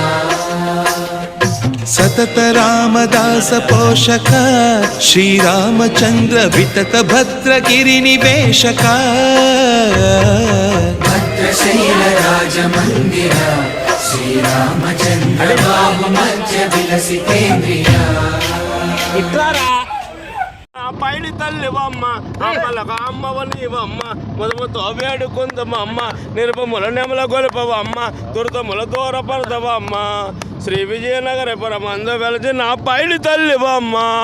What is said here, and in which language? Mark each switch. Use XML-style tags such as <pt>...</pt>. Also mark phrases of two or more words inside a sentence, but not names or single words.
<sa>सतत रामदास पोषक श्रीरामचन्द्र वितत भद्रगिरि निवेशक भद्रशैलराजमन्दिर श्रीरामचन्द्र बाहुमध्य विलसितेन्द्रिया</sa> <te>పైడి తల్లివమ్మ అమ్మలకు అమ్మవనివమ్మ ముదముతో వేడుకుందమమ్మ నిరుపముల నెమల గొలుపవమ్మ దుర్దముల దూరపడదవమ్మ శ్రీ విజయనగరపురమంద వెలసి నా పైడి తల్లివమ్మ</te>